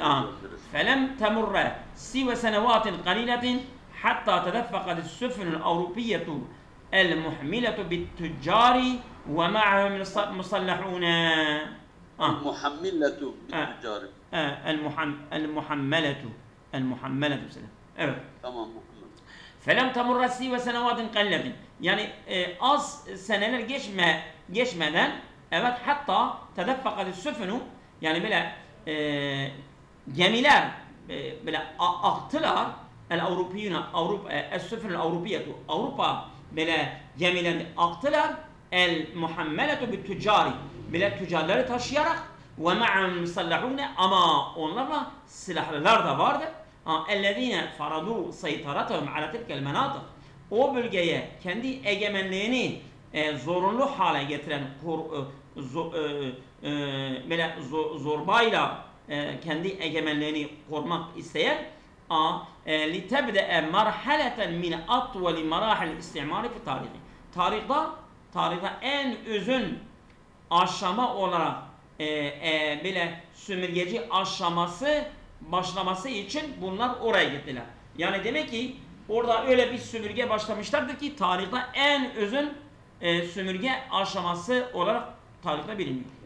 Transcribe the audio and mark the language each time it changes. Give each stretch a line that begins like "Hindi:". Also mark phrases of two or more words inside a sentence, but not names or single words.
Arabic: فلم تمر سوى سنوات قليلة حتى تدفقت السفن الأوروبية المحملة بالتجار ومعهم مسلحون. محملة بالتجار.
Turkish: El-muhammeletu. Evet. Tamam.
Arabic: فَلَمْ تَمُرَّ سِيوَ سَنَوَاتٍ قَلَّةٍ
Turkish: Yani az seneler geçmeden evet
Arabic: حتى تدفقت السفن
Turkish: yani böyle gemiler böyle aktılar
Arabic: الأوروبيون السفن الأوروبية
Turkish: Avrupa böyle gemilerini aktılar
Arabic: المحملة بالتجار
Turkish: böyle tüccarları taşıyarak
Arabic: ومعهم مسلحون
Turkish: ama onlarla silahlılar da vardı.
Arabic: اَلَّذ۪ينَ فَرَدُوا سَيْطَرَتَهُمْ عَلَى تِلْكَ الْمَنَاطِقِ
Turkish: O bölgeye kendi egemenliğini zorunlu hale getiren böyle zorbayla kendi egemenliğini korumak isteyen
Arabic: لِتَبْدَأَ مَرْحَلَةً مِنْ أَطْوَلِ مَرَاحِلِ الْاِسْتِعْمَارِ فِي تَارِخِ
Turkish: Tarihte en uzun aşama olarak böyle sömürgeci aşaması başlaması için bunlar oraya gittiler. Yani demek ki orada öyle bir sömürge başlamışlardır ki tarihte en uzun sömürge aşaması olarak tarihte biliniyor.